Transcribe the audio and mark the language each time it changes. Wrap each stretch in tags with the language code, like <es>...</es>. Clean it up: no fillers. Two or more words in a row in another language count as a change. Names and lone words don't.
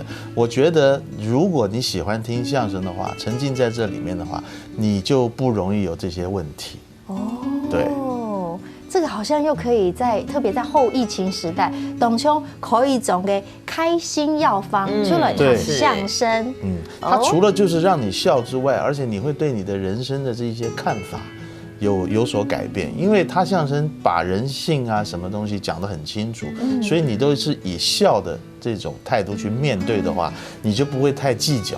<zh>我覺得如果你喜歡聽相聲的話，沉浸在這裡面的話，你就不容易有這些問題。哦，對。這個好像又可以特別在後疫情時代，當中可以種嘅開心藥方出來講相聲。它除了就是讓你笑之外，而且你會對你的人生的這些看法有所改变，因为他相声把人性啊什么东西讲得很清楚，所以你都是以笑的这种态度去面对的话，你就不会太计较。</zh>